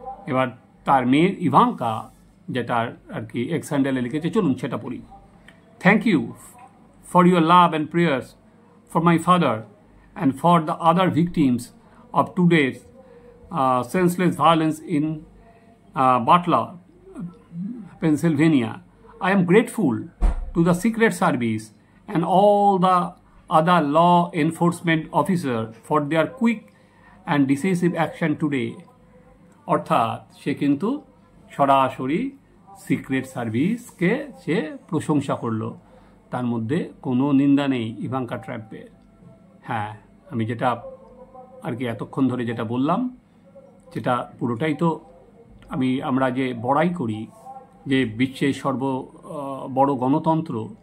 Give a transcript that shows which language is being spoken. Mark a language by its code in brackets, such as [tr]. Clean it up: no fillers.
[bn] এবার তার মেয়ে ইভাঙ্কা যেটা আর কি এক্স হ্যান্ডেলে লিখেছে, চলুন সেটা পড়ি। [en] Thank you for your love and prayers for my father and for the other victims of today's senseless violence in Butler, Pennsylvania. I am grateful to the Secret Service and all the other law enforcement officers for their quick and decisive action today. [bn] অর্থাৎ সে কিন্তু সরাসরি secret সার্ভিসকে সে প্রশংসা করলো, তার মধ্যে কোনো নিন্দা নেই ইভাঙ্কা ট্রাম্পের। হ্যাঁ, আমি যেটা আর কি এতক্ষণ ধরে যেটা বললাম, যেটা পুরোটাই তো আমরা যে বড়াই করি যে বিশ্বের বড় গণতন্ত্র,